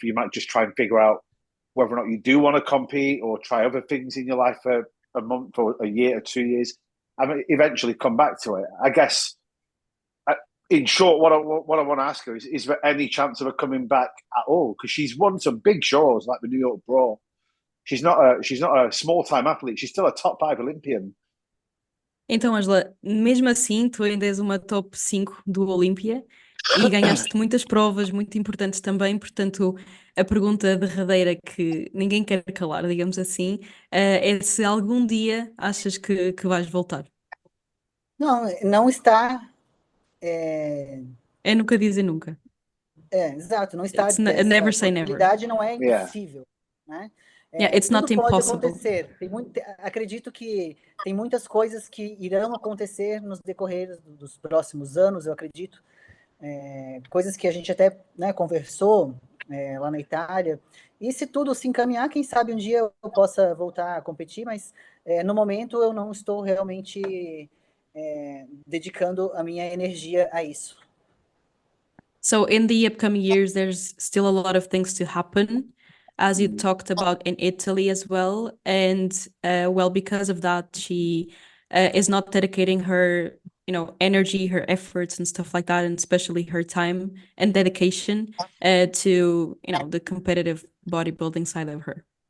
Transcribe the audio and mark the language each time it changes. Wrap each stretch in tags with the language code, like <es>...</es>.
<en>You might just try and figure out whether or not you do want to compete or try other things in your life for a month or a year or 2 years, and eventually come back to it. I guess, in short, what I want to ask her is there any chance of her coming back at all? Because she's won some big shows like the New York Brawl. She's not a small-time athlete. She's still a top 5 Olympian.</en> <pt>Então, Angela, mesmo assim, tu ainda és uma top 5 do Olímpia e ganhaste muitas provas muito importantes também, portanto, a pergunta derradeira que ninguém quer calar, digamos assim, é se algum dia achas que vais voltar. Não está... É nunca dizer nunca. Exato, não está...</pt> <en>Never say never.</en> <pt>A possibilidade não é impossível, né?</pt> <en>It's not</en> <pt>tudo pode</pt> <en>impossible.</en> <pt>acontecer. Acredito que tem muitas coisas que irão acontecer nos decorrer dos próximos anos, eu acredito. Coisas que a gente até conversou, lá na Itália. E se tudo se encaminhar, quem sabe um dia eu possa voltar a competir, mas no momento eu não estou realmente dedicando a minha energia a isso.</pt> <en>So in the upcoming years, there's still a lot of things to happen, as you talked about in Italy as well. And well, because of that, she is not dedicating her, energy, her efforts and stuff like that, and especially her time and dedication to, the competitive bodybuilding side of her.</en>